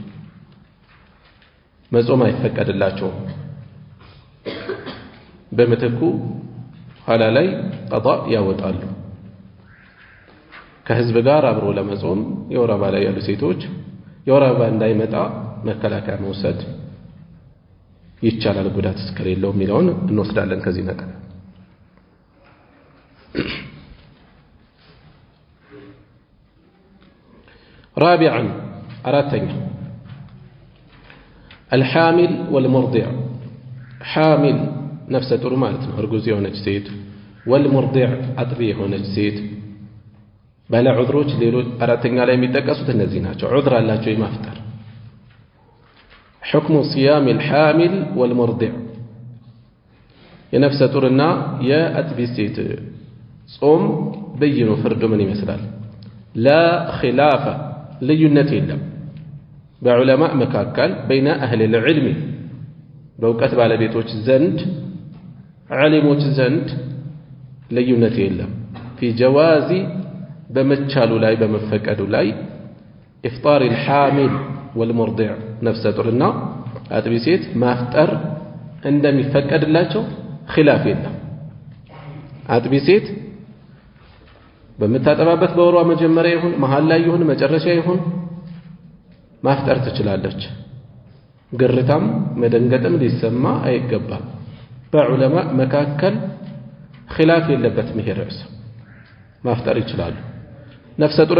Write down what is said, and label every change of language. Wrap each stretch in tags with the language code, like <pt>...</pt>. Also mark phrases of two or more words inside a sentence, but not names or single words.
<am>መጾም አይፈቀድላቸውም። በምትኩ ኋላ ላይ ቀዷ ያወጣሉ። ከህዝብ ጋር አብሮ ለመጾም የወር አበባ ላይ ያሉ ሴቶች የወር አበባ እንዳይመጣ መከላከያ መውሰድ ይቻላል፣ ጉዳት እስከሌለው የሚለውን እንወስዳለን ከዚህ ነገር። رابعا አራተኛ</am> <ar>الحامل والمرضع</ar> <am>حامل ነፍሰ ጡር ማለት ነው እርጉዝ የሆነች ሴት፣ والمرضع አጥቢ የሆነች ሴት ባለ ዑድሮች ሌሎች አራተኛ ላይ የሚጠቀሱት እነዚህ ናቸው። ዑድር አላቸው የማፍጠር</am> <ar>حكم صيام الحامل والمرضع</ar> <am>የነፍሰ ጡርና የአጥቢ ሴት ጾም በይኑ ፍርዱ ምን ይመስላል?</am> <ar>لا خلاف</ar> <am>ልዩነት የለም በዑለማ መካከል</am> <ar>بين أهل العلم</ar> <am>በእውቀት ባለቤቶች ዘንድ ዓሊሞች ዘንድ ልዩነት የለም</am> <ar>في جواز</ar> <am>በመቻሉ ላይ በመፈቀዱ ላይ</am> <ar>إفطار الحامل والمرضع</ar> <am>ነፍሰ ጡርና አጥቢ ሴት ማፍጠር እንደሚፈቀድላቸው ኺላፍ የለም። አጥቢ ሴት በምታጠባበት በወሯ መጀመሪያ ይሁን መሃል ላይ ይሁን መጨረሻ ይሁን ማፍጠር ትችላለች። ግርታም መደንገጥም ሊሰማ አይገባም። በዑለማ መካከል ኺላፍ የለበትም ይሄ ርዕስ ማፍጠር ይችላሉ ነፍሰ</am>